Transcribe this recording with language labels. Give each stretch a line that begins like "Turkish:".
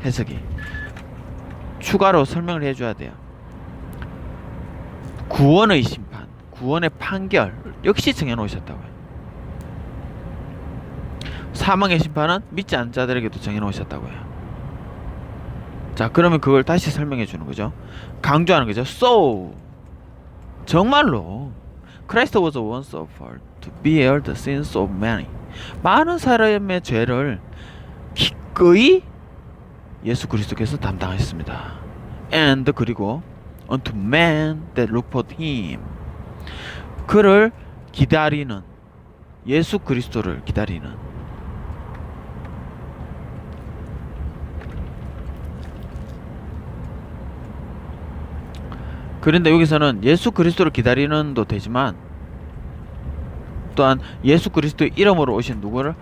Korean: 해석이 추가로 설명을 해줘야 돼요. 구원의 심판, 구원의 판결 역시 정해놓으셨다고요. 사망의 심판은 믿지 않는 자들에게도 정해놓으셨다고요. 자, 그러면 그걸 다시 설명해 주는 거죠. 강조하는 거죠.
English: So,
Korean: 정말로
English: Christ was once offered to bear the sins of many.
Korean: 많은 사람의 죄를 기꺼이 예수 그리스도께서 담당하셨습니다.
English: And
Korean: 그리고
English: unto men that look for him.
Korean: 그를 기다리는, 예수 그리스도를 기다리는. 그런데 여기서는 예수 그리스도를 기다리는도 되지만, 또한 예수 그리스도의 이름으로 오신 누구를?